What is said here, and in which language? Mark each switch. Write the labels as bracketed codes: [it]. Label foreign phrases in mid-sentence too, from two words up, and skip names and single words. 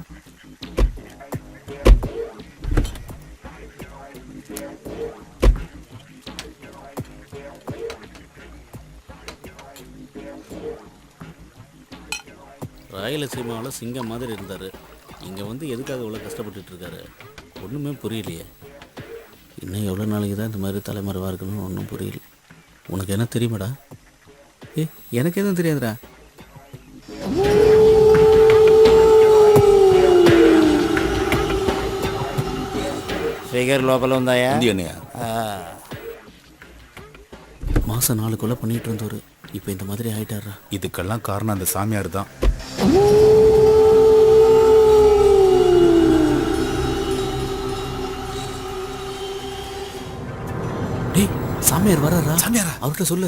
[ta] ராயலசீமாவில் சிங்கம் மாதிரி இருந்தார். இங்கே வந்து எதுக்காக இவ்வளோ கஷ்டப்பட்டுட்டு இருக்காரு ஒன்றுமே புரியலையே. இன்னும் எவ்வளோ நாளைக்கு தான் இந்த மாதிரி தலைமறைவாக இருக்கணும்னு ஒன்றும் புரியல. உனக்கு என்ன தெரியுமாடா? எனக்கு எதுவும் தெரியாதுடா. [te] శ్రీగారు లోపల ఉందాయా? [ta] மாதம் 4 கொலை பண்ணிட்டு இருந்தவர் இப்போ இந்த மாதிரி ஆயிட்டாரா? இதுக்கெல்லாம் காரணம் அந்த சாமியார் தான். டேய், சாமியார் வராரா? சாமியாரா? அவர்கிட்ட சொல்லு.